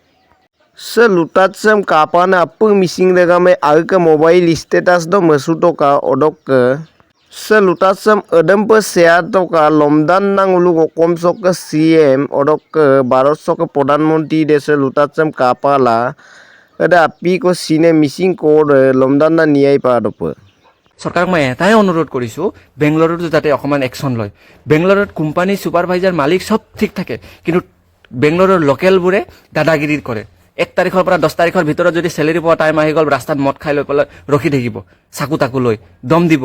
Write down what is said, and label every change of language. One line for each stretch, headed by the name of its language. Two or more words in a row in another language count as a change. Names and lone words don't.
Santali: se lutat sem kapan apa missing regame agke mobile status do mesuto ka odok ke se lutasem edem pe share to ka lomdan nang uluk okom sok ke CM odok ke Bharat sok ke Pradhan Mantri dese lutasem kapala eda api ko sine missing code lomdan na niyai pa dope
Assamese: চৰকাৰক মই এটাই অনুৰোধ কৰিছোঁ, বেংগলোৰত যাতে অকণমান একশ্যন লয়। বেংগলোৰত
English: company supervisor
Assamese: মালিক সব ঠিক থাকে, কিন্তু বেংগলোৰৰ লোকেলবোৰে দাদাগিৰি কৰে। 1 তাৰিখৰ পৰা 10 তাৰিখৰ ভিতৰত যদি চেলেৰি পোৱা টাইম আহি গ'ল, ৰাস্তাত মদ খাই লৈ পেলাই ৰখি থাকিব, চাকু তাকু লৈ দম দিব।